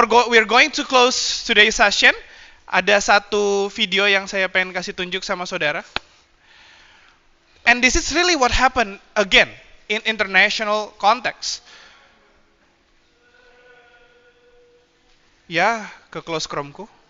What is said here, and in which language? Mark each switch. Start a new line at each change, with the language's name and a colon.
English: We're going to close today's session.
Indonesian: Ada satu video yang saya pengen kasih tunjuk sama saudara.
English: And this is really what happened again in international context.
Indonesian: Ya, ke close Chrome-ku.